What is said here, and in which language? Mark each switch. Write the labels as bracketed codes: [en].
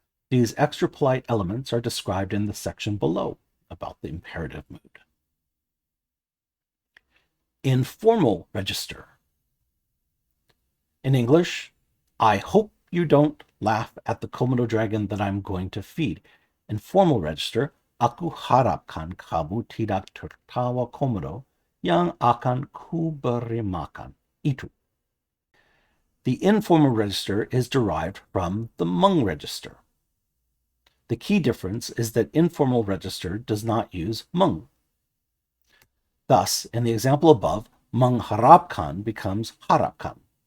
[en] These extra polite elements are described in the section below about the imperative mood. Informal register. In English, I hope you don't laugh at the Komodo dragon that I'm going to feed. Informal register, [id] aku harapkan kamu tidak tertawa Komodo yang akan ku beri makan itu. [en] The informal register is derived from the Meng register. The key difference is that informal register does not use Meng. Thus, in the example above, mengharapkan becomes harapkan.